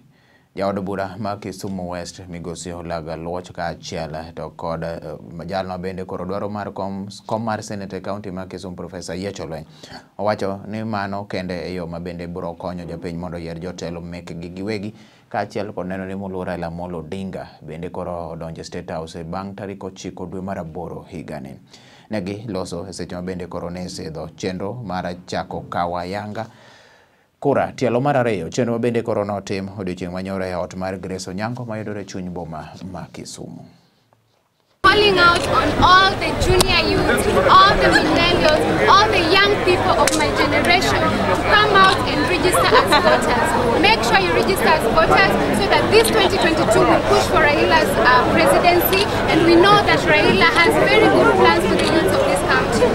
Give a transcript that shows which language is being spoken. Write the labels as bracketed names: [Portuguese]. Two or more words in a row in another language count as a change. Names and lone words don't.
[Luo (Kenya and Tanzania)] Jaod bura ma Kisumu West Migosi Olaga Luoch kaachiel to kod jalno bende koro dwaro mar kom mar Senate e kaunti ma Kisumu Profesa Tielo owacho ni mano kende e yo ma bende biro konyo jopiny mondo yier jotelo mekgi giwegi kaachiel kod neno ni Moluor Amolo Odinga bende koro odonjo State House bang' tarik 9 dwe mar 8 higani. Negi loso e seche ma bende koro ne isidho chenro mar chako Kawo Yanga kura tielo mar 2 chenro ma bende koro notim odiochieng' manyore e ot mar Grace Onyango mayudore chuny boma ma Kisumu. [English] Calling out on all the junior youth, all the millennials, all the young people of my generation to come out and register as voters. Make sure you register as voters so that this 2022 will push for Raila's presidency, and we know that Raila has very good plans for the youth of this country.